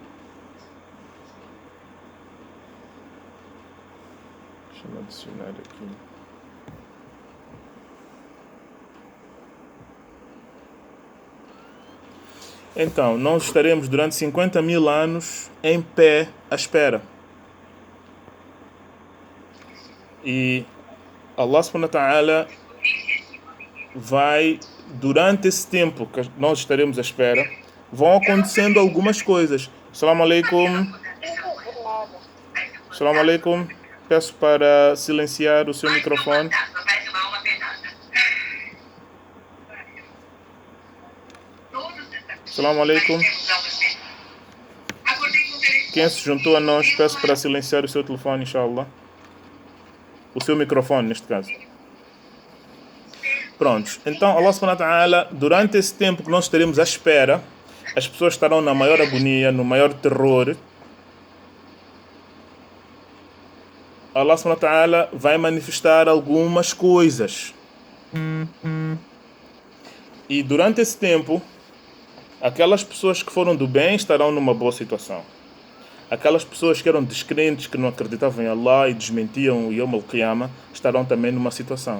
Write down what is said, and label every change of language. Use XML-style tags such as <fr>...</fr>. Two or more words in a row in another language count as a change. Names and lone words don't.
<pt>Deixa-me adicionar aqui. Então, nós estaremos durante 50.000 anos em pé à espera. E Allah</pt> <ar>سبحانه وتعالى</ar> <pt>vai, durante esse tempo que nós estaremos à espera, vão acontecendo algumas coisas.</pt> <ar>السلام عليكم. السلام عليكم.</ar> <pt>Peço para silenciar o seu microfone.</pt> <ar>السلام عليكم.</ar> <pt>Quem se juntou a nós, peço para silenciar o seu telefone, inshallah. O seu microfone, neste caso. Prontos. Então,</pt> <ar>الله سبحانه وتعالى,</ar> <pt>durante esse tempo que nós estaremos à espera, as pessoas estarão na maior agonia, no maior terror. Allah</pt> <ar>سبحانه وتعالى</ar> <pt>vai manifestar algumas coisas. E durante esse tempo, aquelas pessoas que foram do bem estarão numa boa situação. Aquelas pessoas que eram descrentes, que não acreditavam em Allah e desmentiam o</pt> <ar>يوم القيامة,</ar> <pt>estarão também numa situação.</pt>